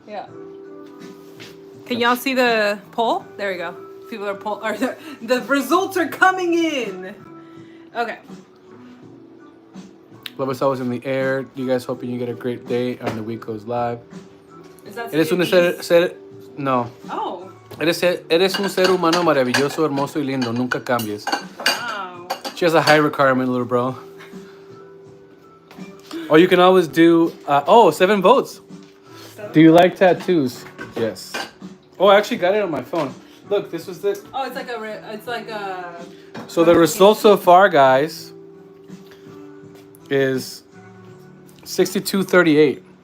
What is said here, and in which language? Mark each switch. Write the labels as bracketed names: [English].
[English] Yeah. Can y'all see the poll? There we go. People are the results are coming in. Okay. Love is always in the air. You guys hoping you get a great day and the week goes live. Is that [Spanish] Eres un no. Oh. Eres un ser humano maravilloso, hermoso y lindo. Nunca cambies. [English] Wow. She has a high requirement, little bro. Or you can always do 7 votes. 7? Do you like tattoos? Yes. Oh, I actually got it on my phone. Look, this was it. Oh, it's like a. So the result so far, guys, is 62-38.